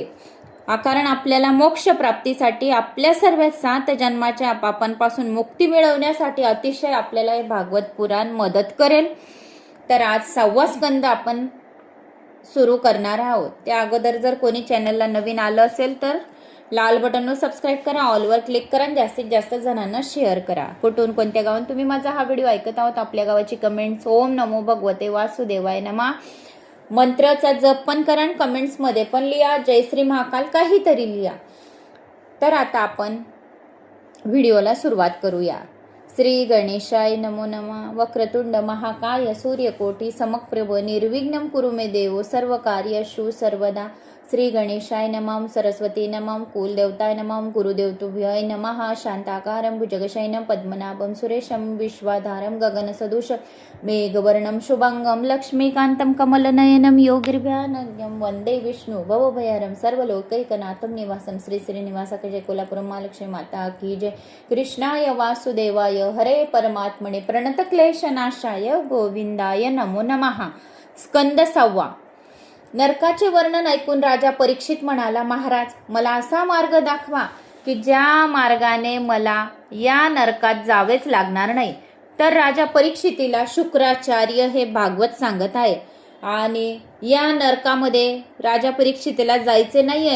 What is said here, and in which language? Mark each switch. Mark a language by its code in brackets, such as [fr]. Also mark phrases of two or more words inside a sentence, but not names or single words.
[mr] कारण आपल्याला मोक्ष प्राप्तीसाठी आपल्या सर्व 7 जन्माच्या पापांपासून मुक्ती मिळवण्यासाठी अतिशय आपल्याला हे भागवत पुराण मदत करेल. तर आज 6वा स्कंद आपण सुरू करणार आहोत. त्या अगोदर जर कोणी चॅनलला नवीन आलं असेल तर लाल बटनवर सबस्क्राईब करा, ऑलवर क्लिक करा, जास्तीत जास्त जणांना शेअर करा. कुठून कोणत्या गावात तुम्ही माझा हा व्हिडिओ ऐकत आहोत आपल्या गावाची कमेंट्स [sa] ओम नमो भगवते वासुदेवाय [mr] नमा मंत्राचा जप पण करा आणि कमेंट्समध्ये पण लिहा, जय श्री महाकाल काहीतरी लिहा. तर आता आपण व्हिडिओला सुरुवात करूया. [sa] श्री गणेशाय नमो नमः. वक्रतुंड महाकाय सूर्यकोटी समप्रभ निर्विघ्नं कुरु मे देव सर्व कार्येषु सर्वदा. श्री गणेशाय नमः. सरस्वती नमः. कुलदेवताय नमः. गुरुदेवतुभ्यय नमः. शांताकारं भुजगशयनं पद्मनाभं सुरेशं विश्वाधारं गगनसदृश मेघवर्णं शुभांगं लक्ष्मीकान्तं कमलनयनं योगिर्भ्यानघ्नं वन्दे विष्णु भवभयहरं सर्वलोकैकनाथं निवासं. श्री श्रीनिवासक जय कोल्हापुर महालक्ष्मी [hi] माता की जय. [sa] कृष्णाय वासुदेवाय हरे परमात्मने प्रणतक्लेशनाशाय गोविंदाय नमो नमः. [mr] स्कंद 6. नरकाचे वर्णन ऐकून राजा परीक्षित म्हणाला, महाराज, मला असा मार्ग दाखवा की ज्या मार्गाने मला या नरकात जावेच लागणार नाही. तर राजा परीक्षितीला शुक्राचार्य हे भागवत सांगत आहे आणि या नरकामध्ये राजा परीक्षितीला जायचे नाहीये.